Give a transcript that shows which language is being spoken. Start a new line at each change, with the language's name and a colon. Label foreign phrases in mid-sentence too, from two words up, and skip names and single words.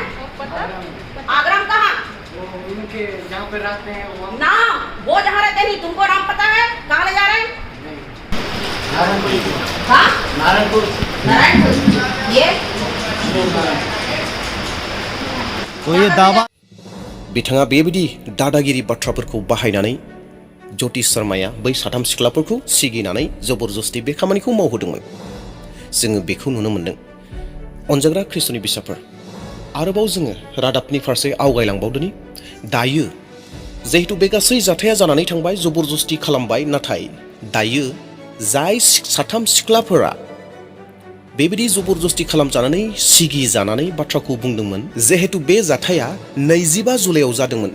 Hindi: आगरा में कहाँ? उनके जहाँ पे रहते हैं नाम वो जहाँ रहते नहीं तुमको नाम पता है? कहाँ ले जा रहे हैं? नारायणपुर। नारायणपुर ये दावा
Bodo: बिथाङा बेबायदि दादागिरि बाथ्राफोरखौ बाहायनानै ज्योतिष शर्माया बै साथाम सिख्लाफोरखौ सिगिनानै जबरदस्ति बे खामानिखौ मावहोदोंमोन। जोङो बेखौ नुनो मोन्दों। अनजाग्रा ख्रिस्ट'नि बिसाफोर आरोबाव जोङो रादाबनि फारसे आवगायलांबावदोनि दायो जिहेतु बे गासै जाथाया जानानै थांबाय जबरदस्ति खालामबाय नाथाय दायो जाय साथाम सिख्लाफोरा बेबायदि जबरदस्ति खालामजानानै सिगि जानानै बाथ्राखौ बुंदोंमोन जिहेतु बे जाथाया 25 जुलाइआव जादोंमोन